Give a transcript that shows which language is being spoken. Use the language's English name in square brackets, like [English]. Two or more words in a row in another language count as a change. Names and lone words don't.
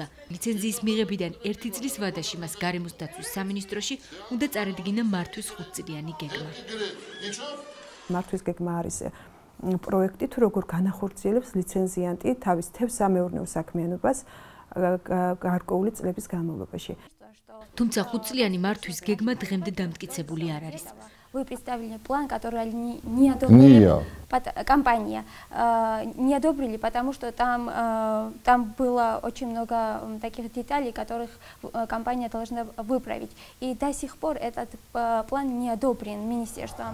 [Georgian] ლიცენზიის მიღებიდან 1 წლის ვადაში მას გარემოს დაცვის სამინისტროში უნდა წარედგინა მართვის 5-წლიანი გეგმა. მართვის გეგმა არის პროექტი, თუ როგორ განახორციელებს ლიცენზიანტი თავის თევზსამეურნეო საქმიანობას გარკვეული წლების განმავლობაში. თუმცა 5-წლიანი მართვის გეგმა დღემდე დამტკიცებული არ არის. [Russian] Вы представили план, который не одобрили компания. Не одобрили, потому что там было очень много таких деталей, которых компания должна выправить. И до сих пор этот план не одобрен министерством.